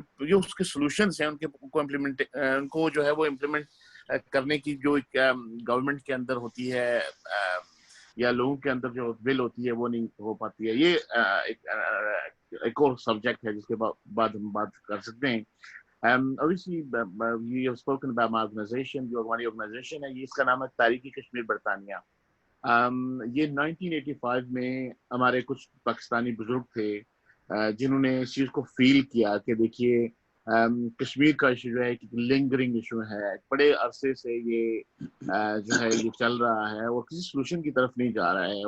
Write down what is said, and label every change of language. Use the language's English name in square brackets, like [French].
[Urdu] جو اس کے سولوشنز ہیں ان کو جو ہے وہ امپلیمنٹ کرنے کی جو گورنمنٹ کے اندر ہوتی ہے یا لوگوں کے اندر جو ول ہوتی ہے وہ نہیں ہو پاتی ہے. یہ ایک اور سبجیکٹ ہے جس کے بعد ہم بات کر سکتے ہیں. [English] Obviously, you have spoken about my organization. [Urdu] جو ہماری organization ہے یہ اس کا نام ہے تاریخی کشمیر برطانیہ. یہ 1985 میں ہمارے کچھ پاکستانی بزرگ تھے جنہوں نے اس چیز کو فیل کیا کہ دیکھیے کشمیر کا ایشو جو ہے ایک لنگرنگ ایشو ہے، بڑے عرصے سے یہ جو ہے یہ چل رہا ہے اور کسی سولوشن کی طرف نہیں جا رہا ہے.